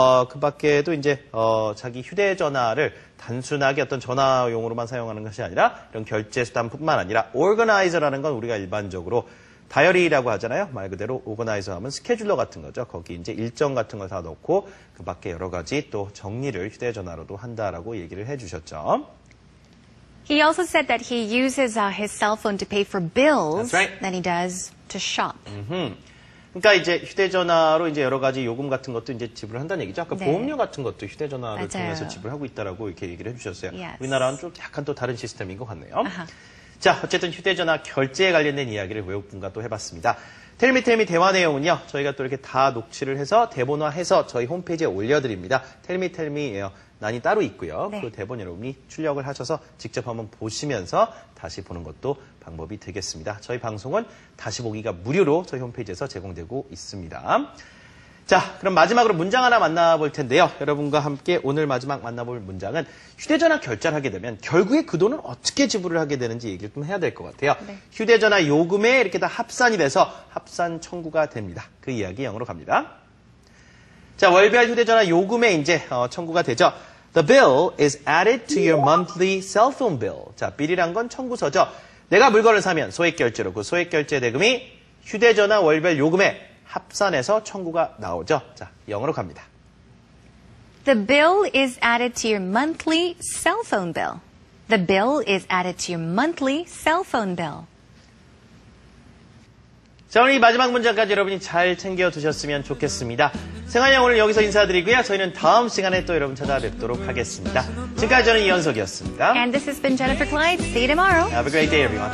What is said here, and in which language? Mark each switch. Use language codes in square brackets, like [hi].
[ko] 그 밖에도 이제, 자기 휴대전화를 단순하게 어떤 전화용으로만 사용하는 것이 아니라 이런 결제 수단뿐만 아니라 organizer라는 건 우리가 일반적으로 다이어리라고 하잖아요. 말 그대로 organizer 하면 스케줄러 같은 거죠. 거기 이제 일정 같은 걸 다 넣고 그 밖에 여러 가지 또 정리를 휴대전화로도 한다라고 얘기를 해주셨죠. [en] He also said that he uses his cell phone to pay for bills That's right. than he does to shop. [ko] 그러니까 이제 휴대전화로 이제 여러 가지 요금 같은 것도 이제 지불을 한다는 얘기죠. 아까 네. 보험료 같은 것도 휴대전화를 맞아요. 통해서 지불하고 있다라고 이렇게 얘기를 해주셨어요. [en] Yes. [ko] 우리나라는 좀 약간 또 다른 시스템인 것 같네요. 아하. 자, 어쨌든 휴대전화 결제에 관련된 이야기를 외국분과 또 해봤습니다. 텔미텔미 대화 내용은요, 저희가 또 이렇게 다 녹취를 해서 대본화해서 저희 홈페이지에 올려드립니다. 텔미텔미예요. 난이 따로 있고요. 네. 그 대본 여러분이 출력을 하셔서 직접 한번 보시면서 다시 보는 것도 방법이 되겠습니다. 저희 방송은 다시 보기가 무료로 저희 홈페이지에서 제공되고 있습니다. 자, 그럼 마지막으로 문장 하나 만나볼 텐데요. 여러분과 함께 오늘 마지막 만나볼 문장은 휴대전화 결제를 하게 되면 결국에 그 돈은 어떻게 지불을 하게 되는지 얘기를 좀 해야 될 것 같아요. 네. 휴대전화 요금에 이렇게 다 합산이 돼서 합산 청구가 됩니다. 그 이야기 영어로 갑니다. 자, 월별 휴대전화 요금에 이제 청구가 되죠. [en] The bill is added to your monthly cell phone bill. [ko] 자, bill이란 건 청구서죠. 내가 물건을 사면 소액결제로 그 소액결제 대금이 휴대전화 월별 요금에 합산해서 청구가 나오죠. 자, 영어로 갑니다. [en] The bill is added to your monthly cell phone bill. The bill is added to your monthly cell phone bill. [ko] 자, 오늘 이 마지막 문장까지 여러분이 잘 챙겨두셨으면 좋겠습니다. 생활형 오늘 여기서 인사드리고요. 저희는 다음 시간에 또 여러분 찾아뵙도록 하겠습니다. 지금까지 저는 이현석이었습니다. [en] And this has been Jennifer Clyde. See you tomorrow. Have a great day, everyone.